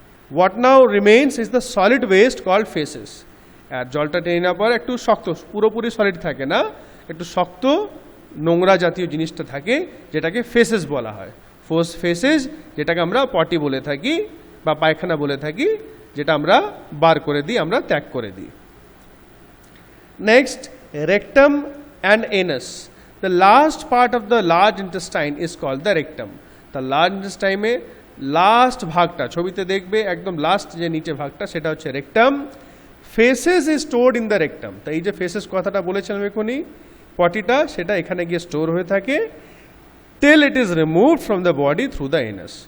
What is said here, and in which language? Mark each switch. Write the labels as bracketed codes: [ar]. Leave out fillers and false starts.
[en] What now remains is the solid waste called faeces. [bn] আর জলটা টেনে নেওয়ার পর একটু শক্ত, পুরোপুরি সলিড থাকে না, একটু শক্ত নোংরা জাতীয় জিনিসটা থাকে, যেটাকে ফেসেস বলা হয়। ফেসেস যেটাকে আমরা পটি বলে থাকি বা পায়খানা বলে থাকি, যেটা আমরা বার করে দিই, আমরা ত্যাগ করে দিই। [en] Next, rectum and anus. The last part of the large intestine is called the rectum. [bn] The large intestine में লাস্ট ভাগটা ছবিতে দেখবে, একদম লাস্ট যে নিচে ভাগটা সেটা হচ্ছে rectum. [en] Faeces is stored in the rectum. [bn] তাই এই যে ফেসেস কথাটা বলেছিলাম এখনই, পটিটা, সেটা এখানে গিয়ে স্টোর হয়ে থাকে [en] Till it is removed from the body through the anus.